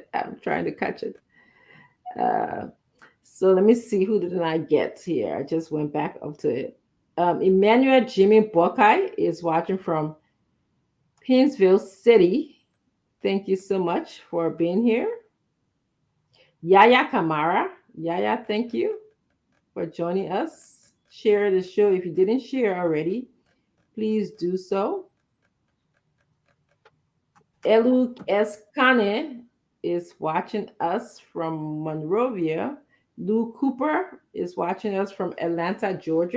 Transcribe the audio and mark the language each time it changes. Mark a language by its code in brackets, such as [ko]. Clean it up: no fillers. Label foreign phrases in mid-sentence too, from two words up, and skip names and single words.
[en] I'm trying to catch it. Uh, so let me see, who did I get here? I just went back up to it. Emmanuel Jimmy Bokai is watching from Painesville City. Thank you so much for being here. Yaya Kamara. Yaya, thank you for joining us. Share the show if you didn't share already. Please do so. Elu Eskane is watching us from Monrovia. Lou Cooper is watching us from Atlanta, Georgia.